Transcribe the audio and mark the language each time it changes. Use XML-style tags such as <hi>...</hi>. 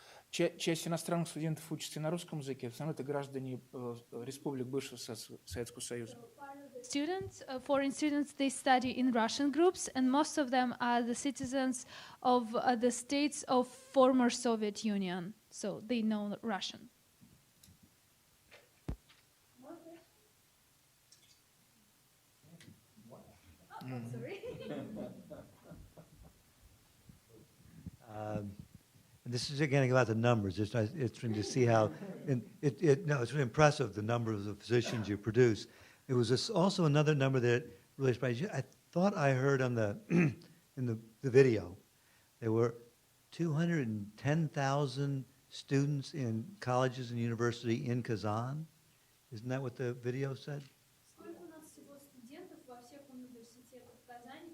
<ru>Часть иностранных студентов учатся на русском языке, в основном это граждане республик бывшего Советского Союза.</ru> <en>Students, foreign students, they study in Russian groups, and most of them are the citizens of the states of former Soviet Union, so they know Russian. Sorry. This is again about the numbers. It's interesting to see how, it's really impressive the number of the physicians you produce. There was also another number that really surprised you. I thought I heard on the in the video, there were 210,000 students in colleges and university in Kazan. Isn't that what the video said?</en> <ru>Сколько у нас всего студентов во всех университетах в Казани?</ru>